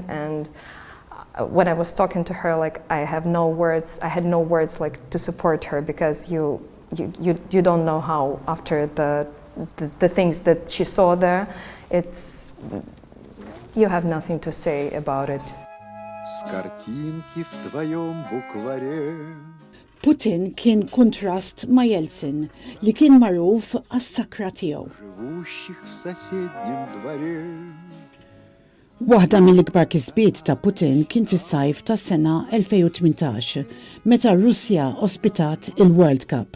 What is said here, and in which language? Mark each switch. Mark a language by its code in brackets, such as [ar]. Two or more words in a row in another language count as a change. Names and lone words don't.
[en] And when I was talking to her, like I had no words like to support her, because you don't know how after the things that she saw there, you have nothing to say about it. [mt] Putin kien kontrast ma' Yeltsin li kien magħruf għas-sakra tiegħu. Waħda mill-ikbar kisbiet ta' Putin kien fis-sajf tas-sena 2018 meta Russja ospitat il-World Cup.